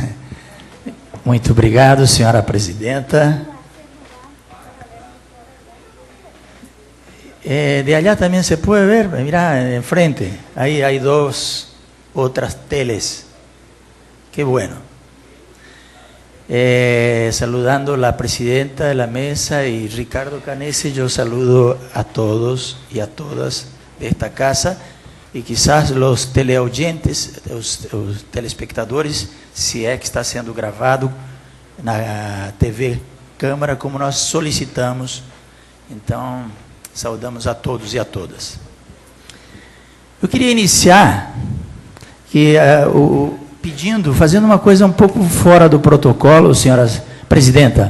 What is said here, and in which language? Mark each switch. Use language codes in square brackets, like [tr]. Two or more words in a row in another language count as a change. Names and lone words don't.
[pt] Muito obrigado, senhora presidenta. [es] De allá [pt] também se pode ver, mira, enfrente, aí há duas outras teles. [es] Qué bueno. Saludando a la presidenta de la mesa y Ricardo Canese, yo saludo a todos y a todas de esta casa. [pt] E quizás os teleaudientes, os telespectadores, se é que está sendo gravado na TV Câmara, como nós solicitamos. Então, saudamos a todos e a todas. Eu queria iniciar fazendo uma coisa um pouco fora do protocolo, senhora presidenta.